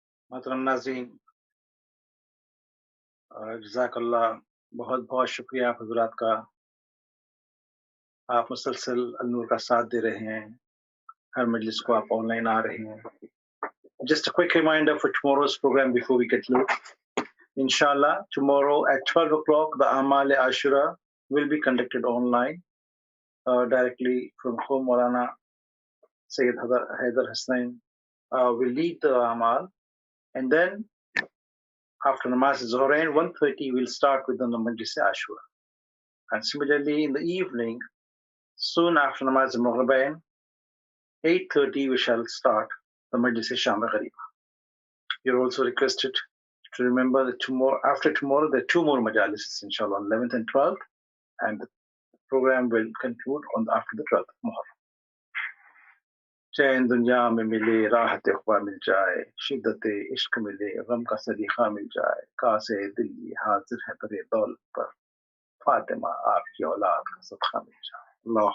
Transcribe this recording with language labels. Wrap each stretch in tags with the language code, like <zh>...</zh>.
<ur>محترم ناظرین، جزاک اللہ، بہت بہت شکریہ آپ حضرات کا. آپ مسلسل النور کا ساتھ دے رہے ہیں، ہر مجلس کو آپ آن لائن آ رہے ہیں.</ur> <en>Just a quick reminder for tomorrow's program before we conclude. Inshallah, tomorrow at 12 o'clock, the Amal Ashra will be conducted online directly from home. Maulana Sayyid Haider Hasnain will lead the Amal. And then after Namaz Zohrain, 1:30, we'll start with the Majlis Ashra. And similarly, in the evening, soon after Namaz Muharram, 8:30, we shall start the Majlis Sham Ghariba. You're also requested to remember that after tomorrow, there are two more Majalis, inshallah, on 11th and 12th, and the program will conclude after the 12th of Muharram.</en> <ur>چین دنیا میں ملے راحت اخوا مل جائے، شدت عشق ملے غم کا سلیقہ مل جائے، کاسے دل یہ حاضر ہے ترے دولت پر، فاطمہ آپ کی اولاد کا صدقہ مل جائے. اللہ</ur>